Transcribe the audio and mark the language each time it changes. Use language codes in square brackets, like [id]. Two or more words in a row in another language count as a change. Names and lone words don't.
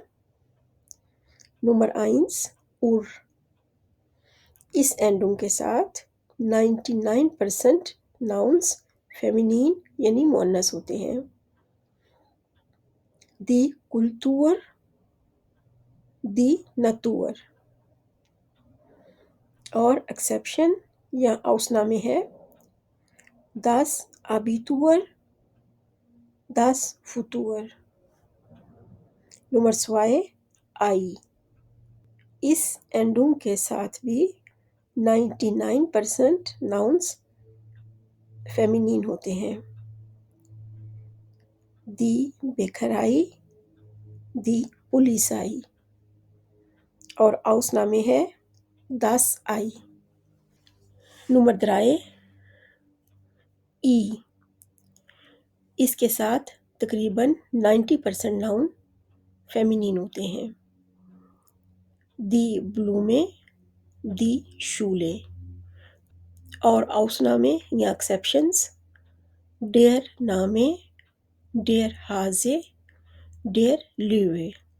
[ur] نمبر 1 اور، اس اینڈونگ کے ساتھ 99% ناؤنز فیمینن یعنی مؤنث ہوتے ہیں. [de] die Kultur, die Natur. [ur] اور ایکسیپشن یا ausnahme ہے [de] das Abitur, das Futur. Nummer 2 आई। [ur] اس اینڈونگ کے ساتھ بھی 99% ناؤنز فیمینن ہوتے ہیں. [de] दी Bäckerei, दी Polizei। और Ausnahme है das Ei। Nummer 3 ई। [ur] اس کے ساتھ تقریباً 90% ناؤن فیمینن ہوتے ہیں. [de] दी Blume, दी Schule। [ur] اور Ausnahme یا ایکسیپشنز [de] der Name, der Hase, der Löwe।